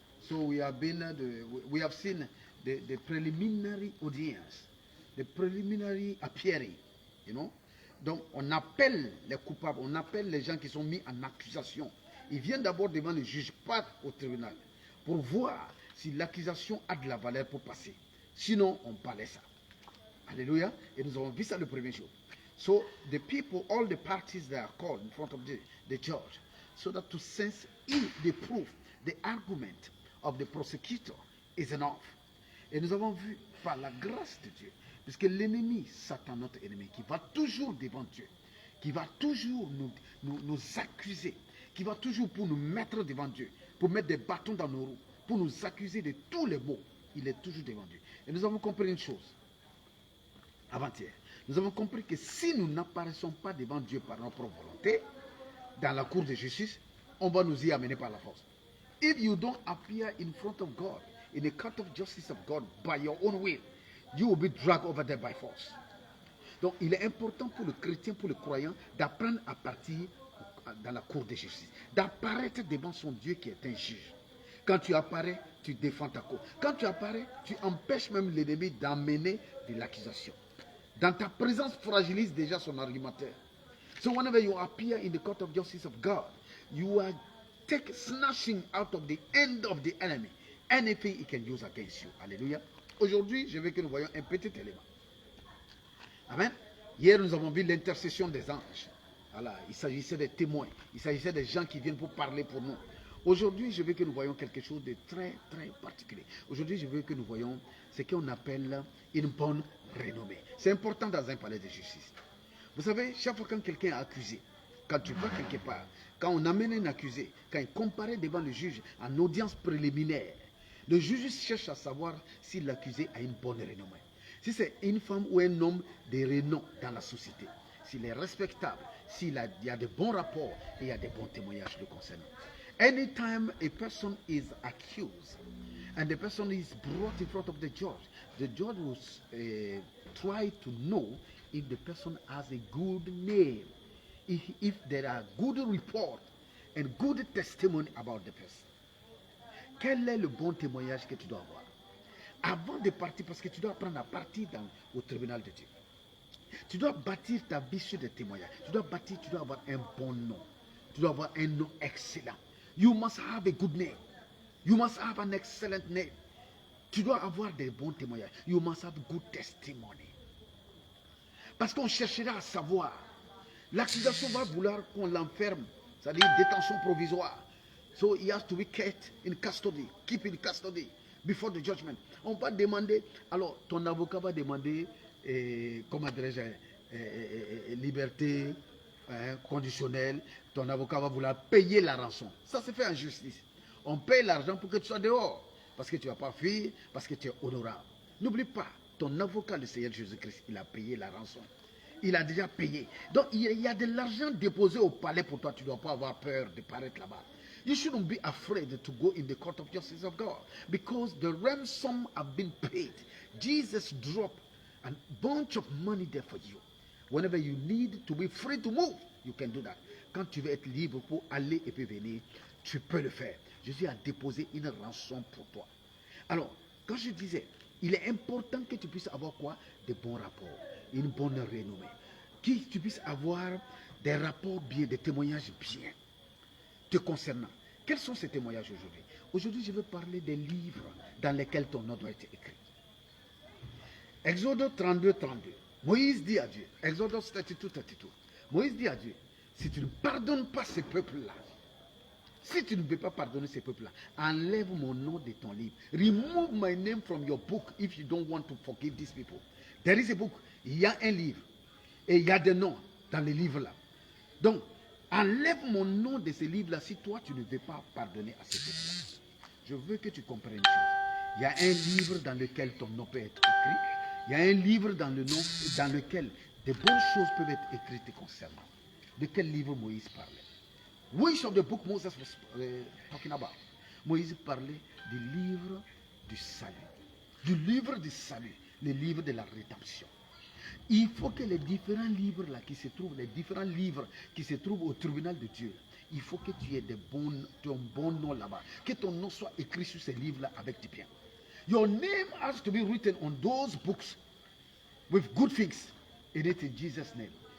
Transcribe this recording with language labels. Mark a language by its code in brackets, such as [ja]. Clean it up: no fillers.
[en] So we have seen the preliminary audience, the preliminary appearing, you know. [fr] Donc on appelle les coupables, on appelle les gens qui sont mis en accusation. Ils viennent d'abord devant le juge, pas au tribunal, pour voir si l'accusation a de la valeur pour passer. Sinon, on parlait ça. Alléluia. Et nous avons vu ça le premier jour. [en] So the people, all the parties that are called in front of the judge, so that to sense if the proof, the argument of the prosecutor is enough. [fr] Et nous avons vu par la grâce de Dieu, puisque l'ennemi, Satan, notre ennemi, qui va toujours devant Dieu, qui va toujours nous accuser, qui va toujours pour nous mettre devant Dieu, pour mettre des bâtons dans nos roues, pour nous accuser de tous les maux, il est toujours devant Dieu. Et nous avons compris une chose, avant-hier. Nous avons compris que si nous n'apparaissons pas devant Dieu par notre propre volonté, dans la cour de justice, on va nous y amener par la force. [en] If you don't appear in front of God, in the court of justice of God, by your own will, you will be dragged over there by force. [fr] Donc, il est important pour le chrétien, pour le croyant, d'apprendre à partir dans la cour de justice, d'apparaître devant son Dieu qui est un juge. Quand tu apparais, tu défends ta cause. Quand tu apparais, tu empêches même l'ennemi d'amener de l'accusation. Dans ta présence, fragilise déjà son argumentaire. [en] So whenever you appear in the court of justice of God, you are snatching out of the end of the enemy anything he can use against you. [fr] Alléluia. Aujourd'hui, je veux que nous voyons un petit élément. Amen. Hier, nous avons vu l'intercession des anges. Voilà, il s'agissait des témoins. Il s'agissait des gens qui viennent pour parler pour nous. Aujourd'hui, je veux que nous voyons quelque chose de très, très particulier. Aujourd'hui, je veux que nous voyons ce qu'on appelle une bonne renommée. C'est important dans un palais de justice. Vous savez, chaque fois que quelqu'un est accusé, quand tu vas quelque part, quand on amène un accusé, quand il comparaît devant le juge en audience préliminaire, le juge cherche à savoir si l'accusé a une bonne renommée. Si c'est une femme ou un homme de renom dans la société, s'il est respectable, s'il y a de bons rapports et il y a de bons témoignages le concernant. [en] Anytime a person is accused and the person is brought in front of the judge will try to know if the person has a good name, if there are good report and good testimony about the person. [fr] Quel est le bon témoignage que tu dois avoir avant de partir, parce que tu dois apprendre à partir au tribunal de Dieu. Tu dois bâtir ta vie sur des témoignages. Tu dois avoir un bon nom. Tu dois avoir un nom excellent. [en] You must have a good name. You must have an excellent name. [fr] Tu dois avoir des bons témoignages. [en] You must have good testimony. [fr] Parce qu'on cherchera à savoir. L'accusation va vouloir qu'on l'enferme, c'est-à-dire détention provisoire. [en] So he has to be kept in custody, keep in custody before the judgment. [fr] On va demander, alors ton avocat va demander, comment dirais-je, liberté conditionnelle. Ton avocat va vouloir payer la rançon. Ça se fait en justice. On paye l'argent pour que tu sois dehors, parce que tu n'as pas fuir, parce que tu es honorable. N'oublie pas, ton avocat, le Seigneur Jésus-Christ, il a payé la rançon. Il a déjà payé. Donc, il y a de l'argent déposé au palais pour toi. Tu ne dois pas avoir peur de paraître là-bas. [en] You shouldn't be afraid to go in the court of justice of God, because the ransom have been paid. Jesus dropped a bunch of money there for you. Whenever you need to be free to move, you can do that. [fr] Quand tu veux être libre pour aller et puis venir, tu peux le faire. Jésus a déposé une rançon pour toi. Alors, quand je disais, il est important que tu puisses avoir quoi? Des bons rapports, une bonne renommée. Que tu puisses avoir des rapports bien, des témoignages bien te concernant. Quels sont ces témoignages aujourd'hui? Aujourd'hui, je veux parler des livres dans lesquels ton nom doit être écrit. Exode 32, 32. Moïse dit à Dieu, Exode 32, 32. Moïse dit à Dieu, si tu ne pardonnes pas ces peuples-là, si tu ne veux pas pardonner ces peuples-là, enlève mon nom de ton livre. [en] Remove my name from your book if you don't want to forgive these people. There is a book. [fr] Il y a un livre. Et il y a des noms dans les livres-là. Donc, enlève mon nom de ces livres-là si toi, tu ne veux pas pardonner à ces peuples-là. je veux que tu comprennes une chose. Il y a un livre dans lequel ton nom peut être écrit. Il y a un livre dans lequel de bonnes choses peuvent être écrites te concernant. De quel livre Moïse parlait? [en] Which of the book Moses was talking about? [fr] Moïse parlait du livre du salut. Du livre du salut, le livre de la rédemption. Il faut que les différents livres là qui se trouvent, les différents livres qui se trouvent au tribunal de Dieu, il faut que tu aies ton bon nom là-bas. Que ton nom soit écrit sur ces livres-là avec du bien. [en] Your name has to be written on those books with good things in it in Jesus' name.